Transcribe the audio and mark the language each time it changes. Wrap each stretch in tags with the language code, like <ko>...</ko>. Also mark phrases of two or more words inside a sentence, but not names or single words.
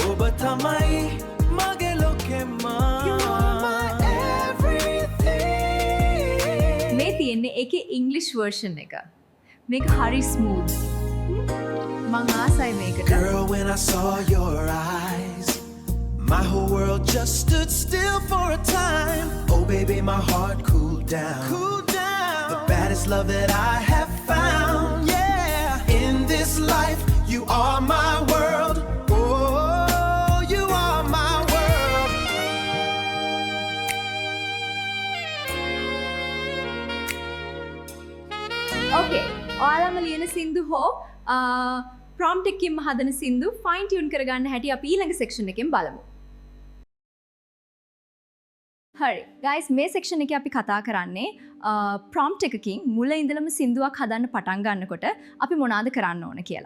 <si>ඕ, ඔබ තමයි, මගේ ලෝකේ මා.</si> <en>You are my everything.</en> <si>මේ තියෙන්නේ ඒකේ</si> <en>English version</en> <si>එක. මේක හරි ස්මූත්. මං ආසයි මේකට.</si> <en>Girl, when I saw your eyes, my whole world just stood still for a time. Oh, baby, my heart cooled down. Cooled down. The baddest love that I have found. Yeah, in this life, you are my world. Oh, you are my world.</en> <si>ඕකේ. ඔයාලම ලියන සින්දු හෝ ප්‍රොම්ප්ට් එකකින්ම හදන සින්දු</si> <en>fine tune</en> <si>කරගන්න හැටි අපි ඊළඟ සෙක්ෂන් එකෙන් බලමු. හරි ගයිස් මේ සෙක්ෂන් එකේ අපි කතා කරන්නේ ප්‍රොම්ප්ට් එකකින් මුල ඉඳලම සින්දුවක් හදන්න පටන් ගන්නකොට අපි මොනවාද කරන්න ඕන කියලා.</si>